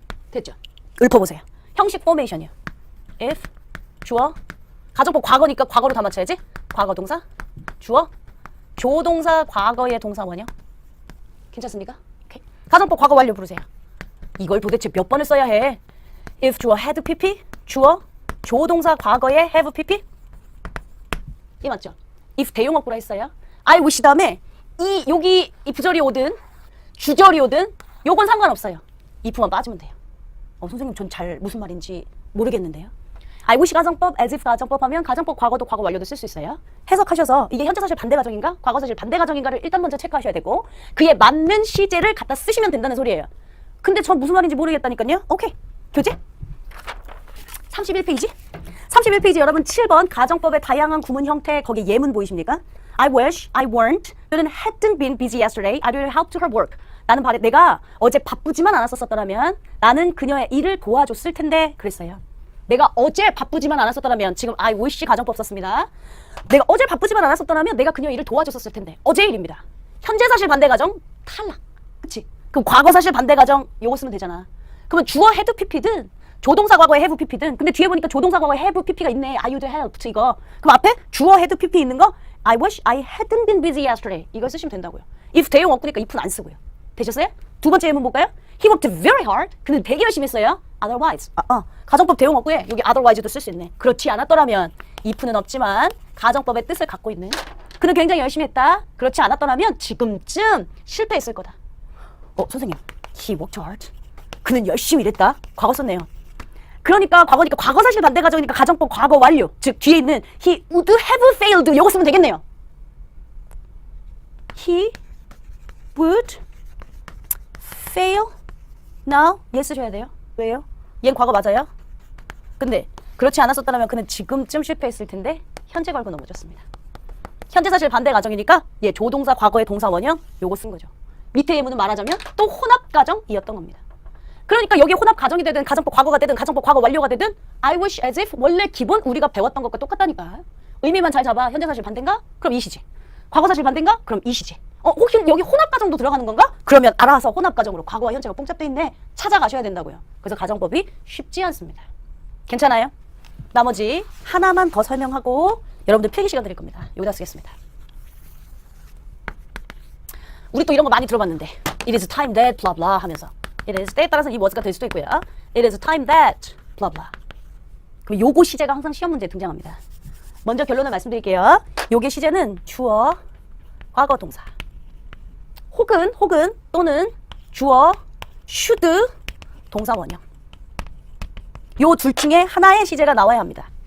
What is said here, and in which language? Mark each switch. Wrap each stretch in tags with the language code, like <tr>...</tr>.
<ko>됐죠? 읊어보세요. 형식 포메이션이요. if, 주어, 가정법 과거니까 과거로 다 맞춰야지. 과거 동사, 주어, 조동사 과거의 동사 원형. 괜찮습니까? 오케이. 가정법 과거 완료 부르세요. 이걸 도대체 몇 번을 써야 해? if 주어 had pp, 주어, 조동사 과거에 have pp. 이 맞죠? if 대용어구라 했어요. I wish 다음에 여기 이 부절이 오든 주절이 오든 요건 상관없어요. if만 빠지면 돼요. 선생님 전 잘 무슨 말인지 모르겠는데요. I wish 가정법, as if 가정법 하면 가정법 과거도 과거 완료도 쓸 수 있어요. 해석하셔서 이게 현재 사실 반대 가정인가 과거 사실 반대 가정인가를 일단 먼저 체크하셔야 되고 그에 맞는 시제를 갖다 쓰시면 된다는 소리예요. 근데 전 무슨 말인지 모르겠다니까요. 오케이. 교재 31페이지 31페이지 여러분 7번 가정법의 다양한 구문 형태 거기 예문 보이십니까?</ko> <en>I wish I weren't</en> <ko>또는</ko> <en>hadn't been busy yesterday I would help to her work.</en> <ko>나는 내가 어제 바쁘지만 않았었더라면 나는 그녀의 일을 도와줬을 텐데 그랬어요. 내가 어제 바쁘지만 않았었더라면 지금 I wish 가정법 썼습니다. 내가 어제 바쁘지만 않았었더라면 내가 그녀의 일을 도와줬었을 텐데 어제 일입니다. 현재 사실 반대 가정 탈락. 그치? 그럼 과거 사실 반대 가정 요거 쓰면 되잖아. 그러면 주어 had pp든 조동사 과거에 have pp든 근데 뒤에 보니까 조동사 과거에 have pp가 있네. I would help 이거. 그럼 앞에 주어 had pp 있는 거</ko> <en>I wish I hadn't been busy yesterday</en> <ko>이걸 쓰시면 된다고요. if 대용 없으니까 if는 안 쓰고요. 되셨어요? 두 번째 예문 볼까요?</ko> <en>He worked very hard.</en> <ko>그는 되게 열심히 했어요.</ko> <en>Otherwise.</en> <ko>가정법 대용 없고에 여기 otherwise도 쓸 수 있네. 그렇지 않았더라면 if는 없지만 가정법의 뜻을 갖고 있는 그는 굉장히 열심히 했다. 그렇지 않았더라면 지금쯤 실패했을 거다. 선생님.</ko> <en>He worked hard.</en> <ko>그는 열심히 일했다. 과거 썼네요. 그러니까 과거니까 과거 사실 반대 가정이니까 가정법 과거 완료. 즉 뒤에 있는</ko> <en>he would have failed</en> <ko>이거 쓰면 되겠네요.</ko> <en>He would fail now</en> <ko>얘 쓰셔야 돼요. 왜요? 얘는 과거 맞아요. 근데 그렇지 않았었다면 그는 지금쯤 실패했을 텐데 현재 걸고 넘어졌습니다. 현재 사실 반대 가정이니까 얘 조동사 과거의 동사 원형 요거 쓴 거죠. 밑에 예문은 말하자면 또 혼합 가정이었던 겁니다. 그러니까 여기 혼합 가정이 되든 가정법 과거가 되든 가정법 과거 완료가 되든 I wish as if 원래 기본 우리가 배웠던 것과 똑같다니까. 의미만 잘 잡아. 현재 사실 반대인가? 그럼 이 시제. 과거 사실 반대인가? 그럼 이 시제. 혹시 여기 혼합 가정도 들어가는 건가? 그러면 알아서 혼합 가정으로 과거와 현재가 뽕잡돼 있네. 찾아가셔야 된다고요. 그래서 가정법이 쉽지 않습니다. 괜찮아요? 나머지 하나만 더 설명하고 여러분들 필기 시간 드릴 겁니다. 여기다 쓰겠습니다. 우리 또 이런 거 많이 들어봤는데</ko> <en>It is time that blah blah</en> <ko>하면서 It is 때에 따라서 이 word가 될 수도 있고요.</ko> <en>It is time that blah blah.</en> <ko>그럼 요거 시제가 항상 시험 문제에 등장합니다. 먼저 결론을 말씀드릴게요. 요게 시제는 주어, 과거 동사 혹은 또는 주어, should 동사 원형 요 둘 중에 하나의 시제가 나와야 합니다.</ko>